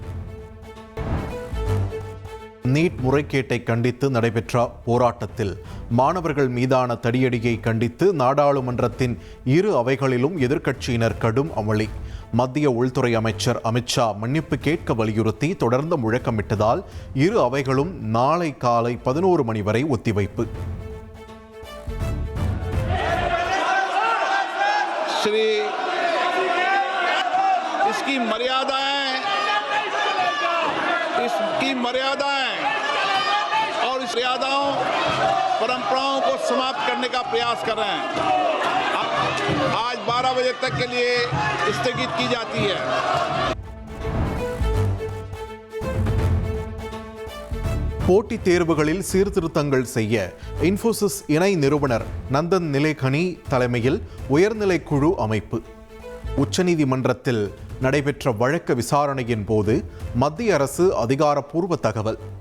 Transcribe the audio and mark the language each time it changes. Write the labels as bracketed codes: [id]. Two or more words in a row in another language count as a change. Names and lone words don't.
[ta] நீட் முறைகேட்டை கண்டித்து நடைபெற்ற போராட்டத்தில் மாணவர்கள் மீதான தடியடியை கண்டித்து நாடாளுமன்றத்தின் இரு அவைகளிலும் எதிர்க்கட்சியினர் கடும் அமளி. மத்திய உள்துறை அமைச்சர் அமித்ஷா மன்னிப்பு கேட்க வலியுறுத்தி தொடர்ந்து முழக்கமிட்டதால் இரு அவைகளும் நாளை காலை 11 மணி வரை ஒத்திவைப்பு. [hi] इसकी मर्यादाएं और इस मर्यादाओं परंपराओं को समाप्त करने का प्रयास कर रहे हैं. आज 12 बजे तक के लिए स्थगित की जाती है. [ta] போட்டித் தேர்வுகளில் சீர்திருத்தங்கள் செய்ய இன்ஃபோசிஸ் இணை நிறுவனர் நந்தன் நிலேகனி தலைமையில் உயர்நிலை குழு அமைப்பு. உச்சநீதிமன்றத்தில் நடைபெற்ற வழக்கு விசாரணையின் போது மத்திய அரசு அதிகாரப்பூர்வ தகவல்.